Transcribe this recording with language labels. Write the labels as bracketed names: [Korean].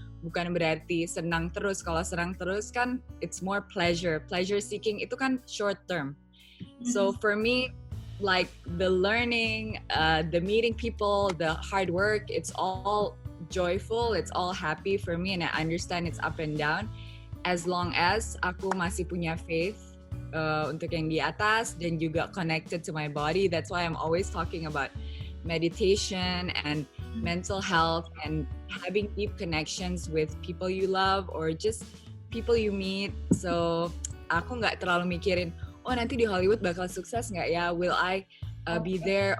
[Indonesian] Bukan berarti senang terus. Kalau senang terus kan [English] it's more pleasure. Pleasure seeking [Indonesian] itu kan [English] short term. So for me, like the learning, the meeting people, the hard work, it's all joyful, it's all happy for me, and I understand it's up and down. As long as [Indonesian] aku masih punya [English] faith [Indonesian] untuk yang di atas, dan juga [English] connected to my body. That's why I'm always talking about meditation and mental health and having deep connections with people you love or just people you meet. So [Indonesian] aku nggak terlalu mikirin, oh nanti di Hollywood bakal sukses nggak ya? [English] Will I be there?